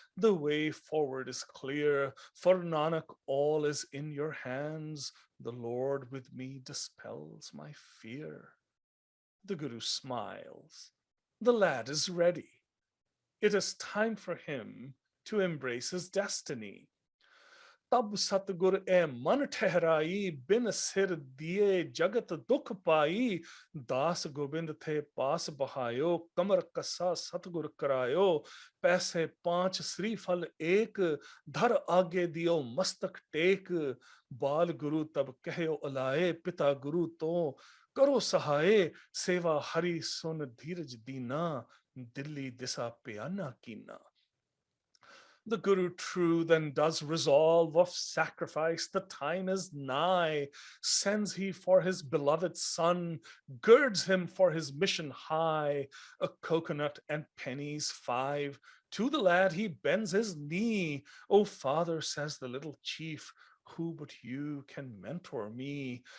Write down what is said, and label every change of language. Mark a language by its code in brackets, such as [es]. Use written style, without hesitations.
[en] The way forward is clear. For Nanak, all is in your hands. The Lord with me dispels my fear. The Guru smiles. The lad is ready. It is time for him to embrace his destiny. [hi] तब सतगुर ए मन ठहराई बिन सिर दिए जगत दुख पाई दास गोबिंद थे पास बहायो कमर कसा सतगुर करायो पैसे 5 श्रीफल एक धर आगे दियो मस्तक टेक बाल गुरु तब कहो अलाए पिता गुरु तो करो सहाय सेवा हरि सुन धीरज दीना दिल्ली दिशा प्याना कीना. [en] The Guru true then does resolve of sacrifice, the time is nigh. Sends he for his beloved son, girds him for his mission high, a coconut and pennies 5. To the lad he bends his knee. O father, says the little chief, who but you can mentor me?